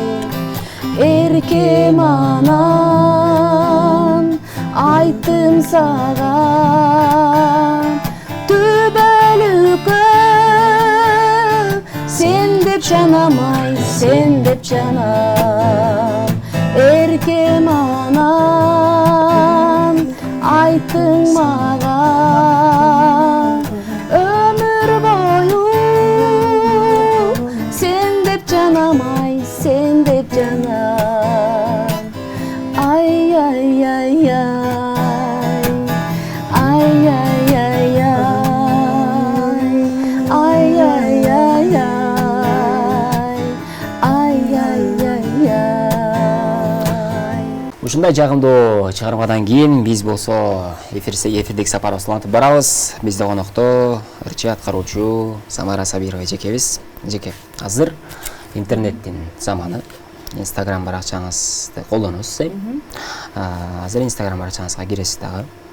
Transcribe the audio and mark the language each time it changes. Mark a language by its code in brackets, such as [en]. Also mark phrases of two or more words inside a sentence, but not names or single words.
[ky] Эркем анан айттым сага, түбөлүккө сен деп жанамай, сен деп жанам. Эркем анан айттың мага, өмүр бою сен деп жанамай, сен деп жанам. Ай ай ай ай, ай ай ай ай, ай ай ай ай. Ушундай жагымдуу чыгармадан кийин биз болсо эфирдеги сапарыбызды улантып барабыз. Бизде конокто ырчы аткаруучу Самара Сабирова эжекебиз. Эжеке, азыр интернеттин заманы. Инстаграм баракчаңызды колдоносуз, азыр Инстаграм баракчаңызга киресиз дагы.